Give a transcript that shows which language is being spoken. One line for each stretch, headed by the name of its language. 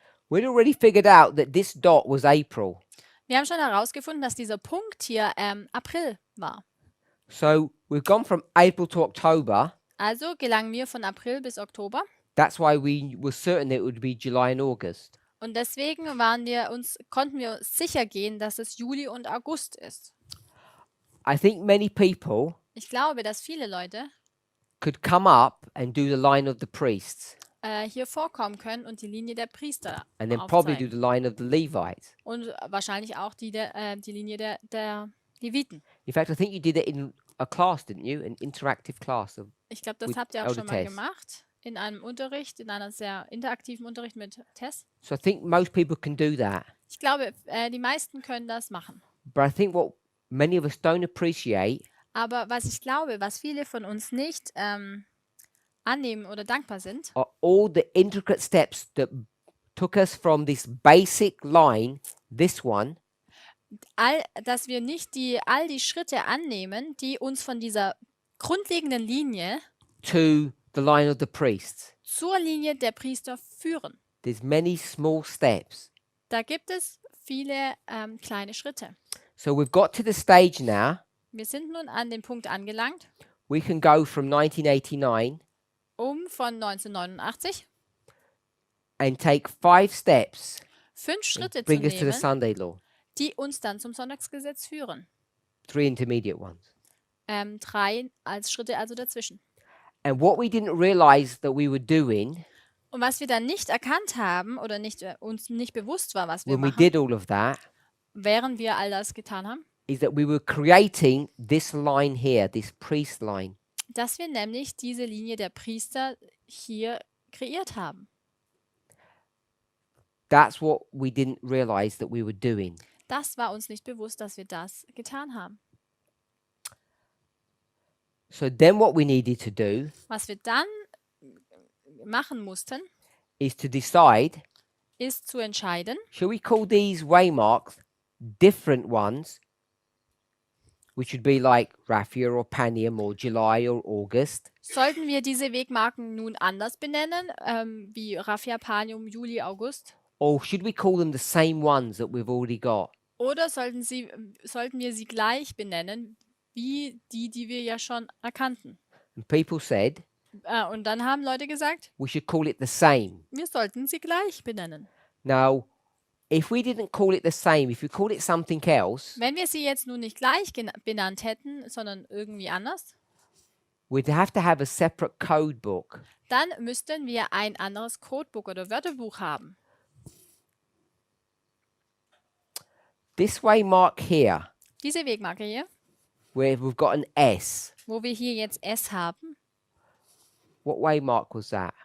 English: We'd already figured out that this dot was April.
German: Wir haben schon herausgefunden, dass dieser Punkt hier April war.
English: So we've gone from April to October.
German: Also gelangen wir von April bis Oktober.
English: That's why we were certain it would be July and August.
German: Und deswegen konnten wir uns sicher gehen, dass es Juli und August ist.
English: I think many people
German: Ich glaube, dass viele Leute
English: could come up and do the line of the priests
German: hier vorkommen können und die Linie der Priester
English: and then probably do
German: aufzeigen.
English: the line of the Levites.
German: Und wahrscheinlich auch die Linie der Leviten.
English: In fact, I think you did it in a class, didn't you? An interactive class.
German: Ich glaube, das
English: With
German: habt ihr auch
English: Elder
German: schon mal
English: Tess.
German: gemacht. In einem Unterricht, in einem sehr interaktiven Unterricht mit Tess.
English: So I think most people can do that.
German: Ich glaube, die meisten können das machen.
English: But I think what many of us don't appreciate
German: Aber was ich glaube, was viele von uns nicht annehmen oder dankbar sind,
English: are all the intricate steps that took us from this basic line, this one,
German: dass wir nicht all die Schritte annehmen, die uns von dieser grundlegenden Linie
English: to the line of the priests.
German: zur Linie der Priester führen.
English: There's many small steps.
German: Da gibt es viele kleine Schritte.
English: So we've got to the stage now.
German: Wir sind nun an den Punkt angelangt,
English: We can go from 1989
German: von 1989
English: and take 5 steps,
German: 5 Schritte zu
English: bring us to the
German: nehmen,
English: Sunday law.
German: die uns dann zum Sonntagsgesetz führen.
English: 3 intermediate ones.
German: 3 als Schritte also dazwischen.
English: And what we didn't realize that we were doing
German: Und was wir dann nicht erkannt haben oder uns nicht bewusst war, was wir
English: when we
German: machen,
English: did all of that
German: während wir all das getan haben,
English: is that we were creating this line here, this priest line.
German: dass wir nämlich diese Linie der Priester hier kreiert haben.
English: That's what we didn't realize that we were doing.
German: Das war uns nicht bewusst, dass wir das getan haben.
English: So then what we needed to do
German: Was wir dann machen mussten,
English: is to decide,
German: ist zu entscheiden,
English: shall we call these waymarks different ones, which would be like Raphia or Panium or July or August,
German: sollten wir diese Wegmarken nun anders benennen, wie Raphia, Panium, Juli, August?
English: or should we call them the same ones that we've already got?
German: Oder sollten wir sie gleich benennen, wie die wir ja schon erkannten?
English: And people said
German: Und dann haben Leute gesagt,
English: we should call it the same.
German: wir sollten sie gleich benennen.
English: Now, if we didn't call it the same, if we called it something else,
German: Wenn wir sie jetzt nun nicht gleich benannt hätten, sondern irgendwie anders,
English: we'd have to have a separate code book.
German: dann müssten wir ein anderes Codebook oder Wörterbuch haben.
English: This waymark here,
German: Diese Wegmarke hier,
English: where we've got an S,
German: wo wir hier jetzt S haben,
English: what waymark was that?